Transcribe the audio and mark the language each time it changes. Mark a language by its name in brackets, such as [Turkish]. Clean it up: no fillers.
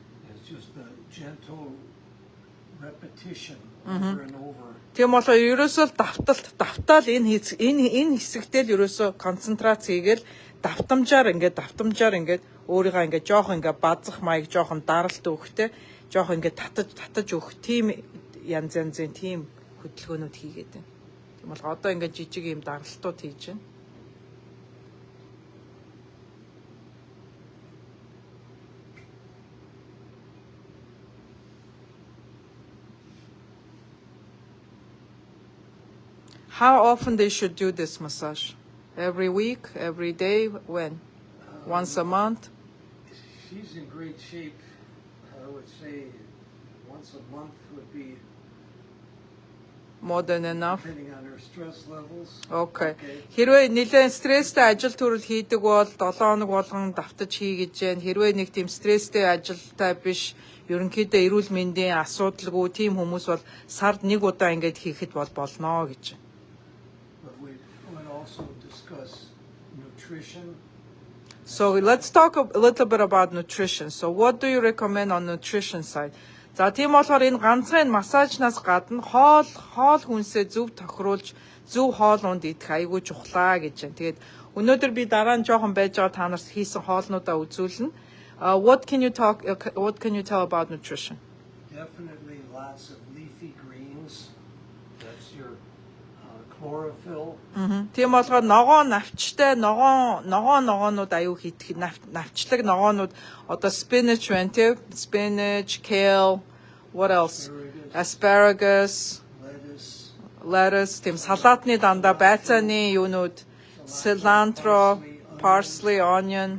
[English] It's just a gentle repetition over and over. [Mongolian] Тийм болоо ерөөсөө давтаал энэ хэсэгтэй л ерөөсөө концентрац хийгээл давтамжаар ингээд өөрийгөө ингээд жоохон ингээд базах маяг жоохон даралт өгөхтэй жоохон ингээд татаж өгөх тийм янзын тийм хөдөлгөөнүүд хийгээд байна. Тийм бол одоо ингээд жижиг юм даралтууд хийж байна. [English] How often they should do this massage? Every week, every day, when? Once a month? She's in great shape. I would say once a month would be More than enough? depending on her stress levels. Okay. [Mongolian] Хэрвээ нэлээд стресстэй ажил төрөл хийдэг бол 7 хоног болгон давтаж хий гэж байна. Хэрвээ нэг тийм стресстэй ажилтай биш, ерөнхийдөө эрүүл мэндийн асуудалгүй тийм хүмүүс бол сард нэг удаа ингэж хийхэд бол болно гэж. [English] But we would also discuss nutrition. So let's talk a little bit about nutrition. So what do you recommend on nutrition side? [Mongolian] За тийм болохоор энэ ганцхан массажнаас гадна хоол хүнсээ зөв тохируулж зөв хоол унд идэх айгүй чухлаа гэж байна. Тэгээд өнөөдөр би дараа нь жоохон байж байгаа та нарт хийсэн хоолнуудаа үзүүлнэ. [English] What can you tell about nutrition? Definitely lots of leafy greens. That's your chlorophyll. [Mongolian] Тийм болохоор ногоон навчтай ногоонууд аюу хийх навчлаг ногоонууд одоо spinach байна тийм [English] spinach, kale, what else? Asparagus, lettuce, [Mongolian] тийм салаатны дандаа байцааны юунууд, [English] cilantro, parsley, onion,